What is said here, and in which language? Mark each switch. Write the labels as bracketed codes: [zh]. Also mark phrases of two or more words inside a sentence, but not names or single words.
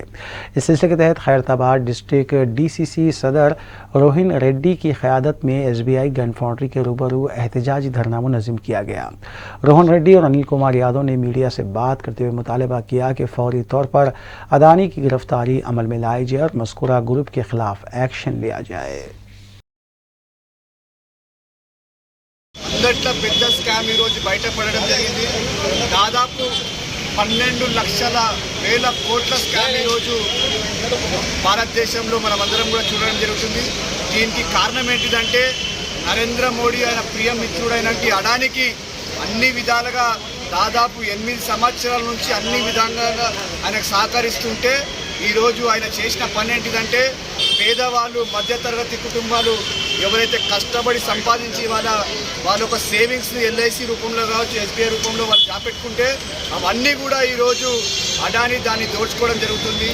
[ur] اس سلسلے کے تحت خیرتآباد ڈسٹرکٹ DCC صدر روہن ریڈی کی قیادت میں SBI گن فاؤنڈری کے روبرو احتجاجی دھرنا منظم کیا گیا. روہن ریڈی اور انل کمار یادو نے میڈیا سے بات کرتے ہوئے مطالبہ کیا کہ فوری طور پر اڈانی کی گرفتاری عمل میں لائی جائے اور مذکورہ گروپ کے خلاف ایکشن لیا جائے. [te] అందట్లో పెద్ద స్కామ్ ఈరోజు బయటపడడం జరిగింది. దాదాపు 12 లక్షల వేల కోట్ల స్కామ్ ఈరోజు భారతదేశంలో మనమందరం కూడా చూడడం జరుగుతుంది. దీనికి కారణం ఏంటిదంటే నరేంద్ర మోడీ ఆయన ప్రియ మిత్రుడైనటువంటి అడానికి అన్ని విధాలుగా దాదాపు 8 సంవత్సరాల నుంచి అన్ని విధంగా ఆయనకు సహకరిస్తుంటే ఈరోజు ఆయన చేసిన పని ఏంటిదంటే పేదవాళ్ళు, మధ్యతరగతి కుటుంబాలు ఎవరైతే కష్టపడి సంపాదించి వాళ్ళ ఒక సేవింగ్స్ని LIC రూపంలో కావచ్చు, SBI రూపంలో వాళ్ళు దాపెట్టుకుంటే అవన్నీ కూడా ఈరోజు అడానీ దాన్ని దోచుకోవడం జరుగుతుంది.